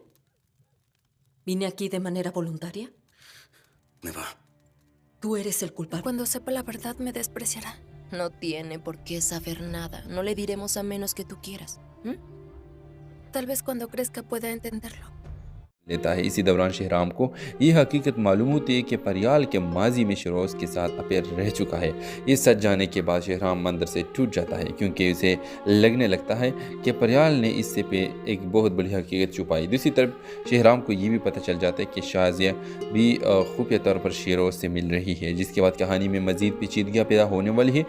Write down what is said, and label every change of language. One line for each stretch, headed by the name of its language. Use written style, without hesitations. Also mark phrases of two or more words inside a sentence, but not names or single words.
Spanish: ¿Vine aquí de manera voluntaria? Neva. Tú eres el culpable. Cuando sepa la verdad me despreciará. No tiene por qué saber nada. No le diremos a menos que tú quieras. Tal vez cuando crezca pueda entenderlo.
Hindi: लेता है। इसी दौरान शहराम को ये हकीकत मालूम होती है कि परियाल के माजी में शरोज़ के साथ अफेयर रह चुका है। ये सच जाने के बाद शहराम अंदर से टूट जाता है क्योंकि उसे लगने लगता है कि परियाल ने इससे पे एक बहुत बड़ी हकीकत छुपाई। दूसरी तरफ शहराम को ये भी पता चल जाता है कि शाज़िया भी खुफिया तौर पर शेरोज़ से मिल रही है, जिसके बाद कहानी में मज़ीद पेचीदगियाँ पैदा होने वाली है।